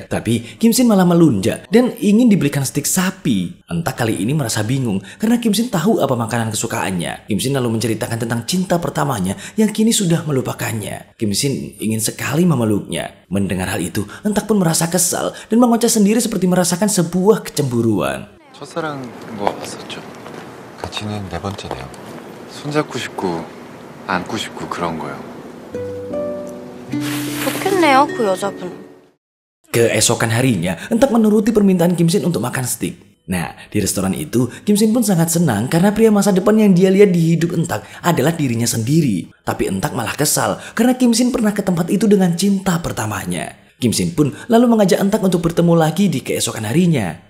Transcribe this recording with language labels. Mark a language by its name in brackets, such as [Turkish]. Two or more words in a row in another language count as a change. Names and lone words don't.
[Indonesian] Tapi, Kim Shin malah melunjak dan ingin dibelikan stik sapi. Entak kali ini merasa bingung karena Kim Shin tahu apa makanan kesukaannya. Kim Shin lalu menceritakan tentang cinta pertamanya yang kini sudah melupakannya. Kim Shin ingin sekali memeluknya. Mendengar hal itu, Entak pun merasa kesal dan mengoceh sendiri seperti merasakan sebuah kecemburuan. [Korean] 첫사랑인 거 봤었죠? 같이는 네 번째네요. 손잡고 싶고 안고 싶고 그런 거요. 좋겠네요, 그 여자분. [Indonesian] Keesokan harinya, Entak menuruti permintaan Kim Shin untuk makan steak. Nah, di restoran itu, Kim Shin pun sangat senang karena pria masa depan yang dia lihat di hidup Entak adalah dirinya sendiri. Tapi Entak malah kesal karena Kim Shin pernah ke tempat itu dengan cinta pertamanya. Kim Shin pun lalu mengajak Entak untuk bertemu lagi di keesokan harinya.